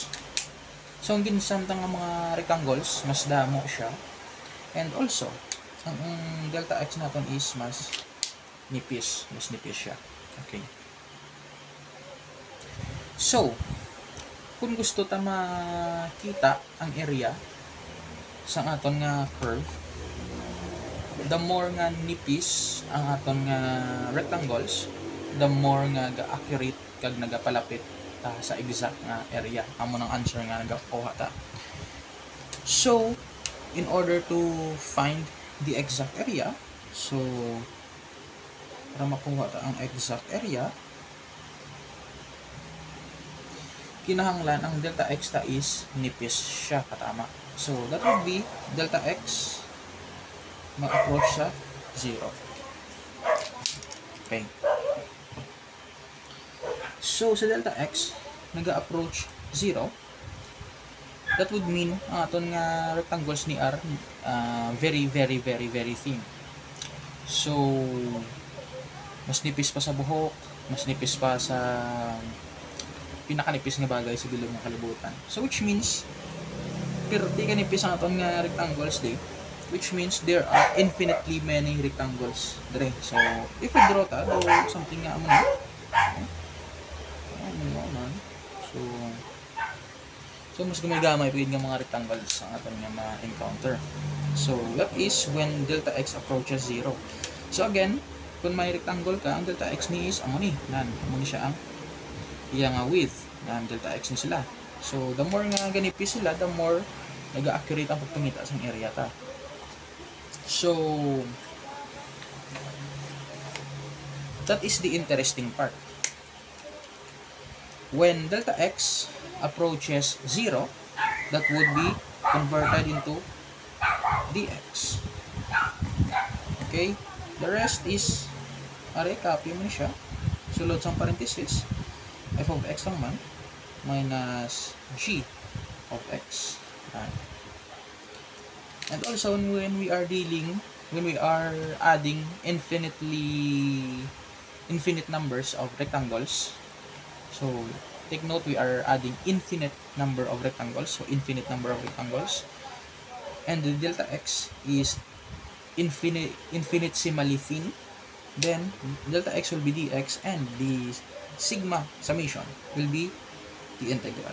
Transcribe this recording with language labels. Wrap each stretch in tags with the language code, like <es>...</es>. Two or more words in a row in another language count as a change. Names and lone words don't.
<hil>So ang ginsamtang nga mga rectangles mas damo siya,</hil> <en>and also</en> <hil>ang delta x natin is mas nipis siya. Okay. So kung gusto ta makita ang area sa aton nga curve,</hil> <en>the more</en> <hil>nga nipis ang aton nga rectangles,</hil> <en>the more</en> <hil>nga ga-accurate kag nagapalapit ta sa exact nga area amo ng answer nga nagakuha ta.</hil> <en>So in order to find the exact area,</en> <hil>so para makuha ta ang exact area, kinahanglan ang delta x ta is nipis siya katama.</hil> <en>So that would be delta x</en> <hil>mag-approach sa 0. Okay. So sa delta x nag-approach 0,</hil> <en>that would mean</en> <hil>ang aton nga rectangles ni R</hil> <en>very thin.</en> <hil>So mas nipis pa sa buhok, mas nipis pa sa pinakanipis nga bagay sa bilog ng kalibutan.</hil> <en>So which means</en> <hil>perti kanipis ang aton nga rectangles di,</hil> <en>which means there are infinitely many rectangles dire. So if we draw</en> <hil>ta</hil> <en>do something</en> <hil>nga amo na so mas gamay-gamay pagid nga mga rectangles ang aton nga ma-encounter.</hil> <en>So that is when delta x approaches 0. So again,</en> <hil>kung may rectangle ka, ang delta x ni is amo ni siya ang iya nga width ng delta x ni sila.</hil> <en>So the more</en> <hil>nga ganipis sila,</hil> <en>the more</en> <hil>nag-accurate ang pagpangita sa area ta.</hil> <en>So that is the interesting part. When delta x approaches 0, that would be converted into dx. Okay, the rest is</en> <hil>copy mo siya, sulod sa parenthesis f of x lang man minus g of x.</hil> <en>And also when we are adding infinite numbers of rectangles, so take note, we are adding infinite number of rectangles, and the delta x is infinitesimally thin, then delta x will be dx, and the sigma summation will be the integral.</en>